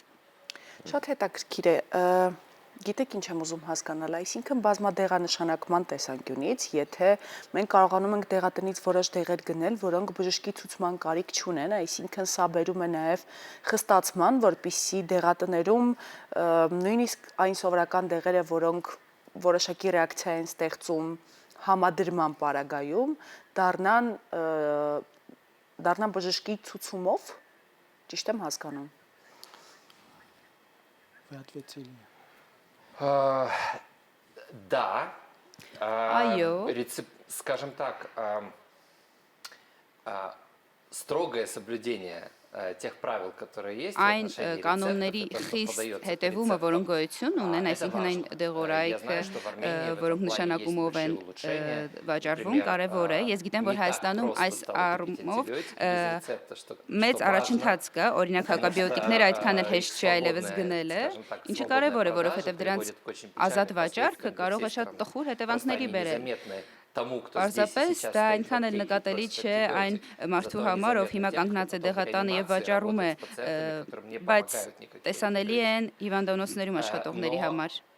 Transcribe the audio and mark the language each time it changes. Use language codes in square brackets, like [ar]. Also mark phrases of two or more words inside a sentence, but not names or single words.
[hy] Շատ հետաքրքիր է։ Գիտեք ինչ եմ ուզում հասկանալ, այսինքն բազմադեղանշանակման տեսանկյունից, եթե մենք կարողանում ենք դեղատնից որոշ դեղեր գնել, որոնք բժշկի ցուցման կարիք չունեն, այսինքն սա բերում է նաև խստացման, որպեսզի դեղատներում նույնիսկ այն սովորական դեղերը, որոնք որոշակի ռեակցիա են ստեղծում համադրման պարագայում, դառնան բժշկի ցուցումով, ճիշտ եմ հասկանում։ [ru] Да. Скажем так, строгое соблюдение тех правил, которые есть. [hy] Այն կանոնների խիստ հետևումը, որոնք գոյություն ունեն, այսինքն այն դեղորայքը, որոնք նշանակումով են վաճառվում, կարևոր է։ Ես գիտեմ, որ Հայաստանում այս առումով մեծ առաջընթաց կա, օրինակ հակաբիոտիկները այդքան էլ հեշտ չի այլևս գնելը, ինչը կարևոր է, որովհետև դրանց ազատ վաճառքը կարող է շատ տխուր հետևանքների բերել։ Պարզապես դա այնքան էլ նկատելի չէ այն մարդու համար, ով հիմա կանգնած է դեղատանը եւ վաճառում է, բայց տեսանելի են հիվանդանոցներում աշխատողների համար։